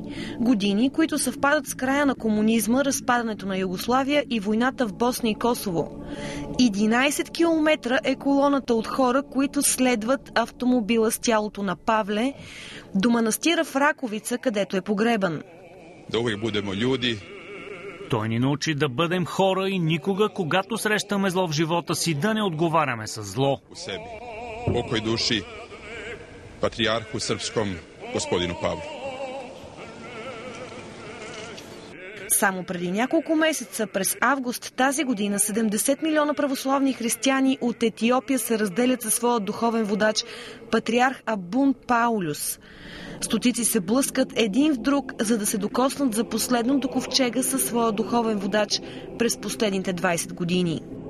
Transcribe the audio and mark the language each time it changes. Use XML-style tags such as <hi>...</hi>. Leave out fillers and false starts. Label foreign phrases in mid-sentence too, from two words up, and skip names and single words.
<bg>Години, които съвпадат с края на комунизма, разпадането на Югославия и войната в Босна и Косово. 11 километра е колоната от хора, които следват автомобила с тялото на Павле до манастира в Раковица, където е погребан.</bg> <sr>Да uvijek budemo ljudi.</sr> <bg>Той ни научи да бъдем хора и никога, когато срещаме зло в живота си, да не отговаряме с зло.</bg> <sr>U sebi. Pokoj duši patrijarhu srpskom, gospodinu Pavlu.</sr> <bg>Само преди няколко месеца, през август тази година, 70 милиона православни християни от Етиопия се разделят със своя духовен водач, патриарх Абун Паулюс. Стотици се блъскат един в друг, за да се докоснат за последно до ковчега със своя духовен водач през последните 20 години.</bg>